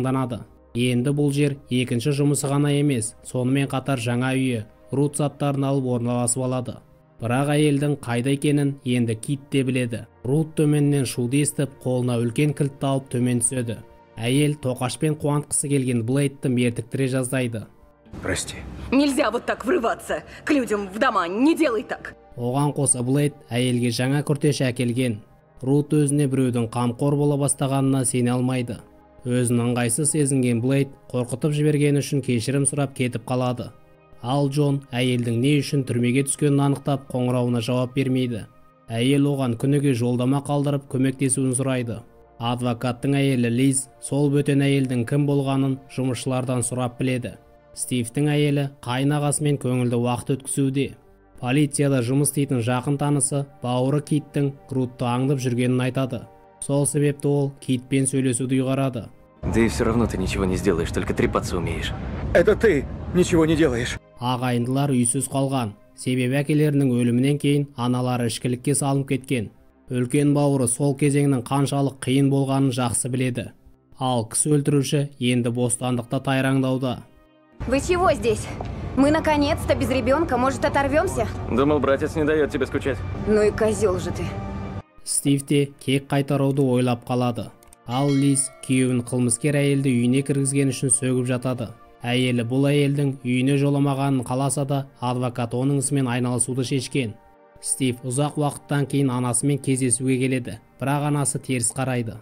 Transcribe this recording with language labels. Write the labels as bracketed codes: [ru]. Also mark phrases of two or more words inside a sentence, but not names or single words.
[kk] Енді бұл жер екінші жұмысы ғана емес, сонымен қатар жаңа үйі. Рут заттарын алып орналасып алады. Бірақ әйелдің қайда екенін енді Кит те біледі. Рут төменнен шуды естіп, қолына үлкен кілтті алып төмен түседі. Әйел тоқашпен қуантқысы келген Блейдті мертіктіре жаздайды. [ru] Прости. Нельзя вот так врываться к людям в дома, не делай так. [kk] Оған қоса Блейд әйелге жаңа күртеш әкелген. Рут өзіне біреудің қамқор бола бастағанына сене алмайды. Өзін ыңғайсыз сезінген Блейд қорқытып жібергені үшін кешірім сұрап кетіп қалады. Ал Джон әйелдің не үшін түрмеге түскенін анықтап қоңырауына жауап бермейді. Әйел оған күніге жолдама қалдырып көмектесуін сұрайды. Адвокаттың әйелі Лиз сол бөтен әйелдің кім болғанын жұмысшылардан сұрап біледі. Стивтің әйелі қайнағасымен көңілді уақыт өткізуде. Полицияда жұмыс істейтін жақын танысы бауыры Киттің Рутты аңдып жүргенін айтады. Сол себепті ол Китпен сөйлесуді ұйғарады. [ru] Да и все равно ты ничего не сделаешь, только трепаться умеешь. Это ты ничего не делаешь. [kk] Ағайындылар үйсіз қалған. Себебі әкелерінің өлімінен кейін аналары ішкілікке салынып кеткен. Үлкен бауыры сол кезеңнің қаншалық қиын болғанын жақсы біледі. Ал кісі өлтіруші енді бостандықта тайраңдауда. [ru] Вы чего здесь? Мы наконец-то без ребенка, может, оторвемся? Думал, братец не дает тебе скучать. Ну и козел же ты. [kk] Стив те кек қайтаруды ойлап қалады. Ал Лиз күйеуін қылмыскер әйелді үйіне кіргізген үшін сөгіп жатады. Әйелі бұл әйелдің үйіне жоламағанын қаласа да, адвокат оның ісімен айналысуды шешкен. Стив ұзақ уақыттан кейін анасымен кездесуге келеді, бірақ анасы теріс қарайды.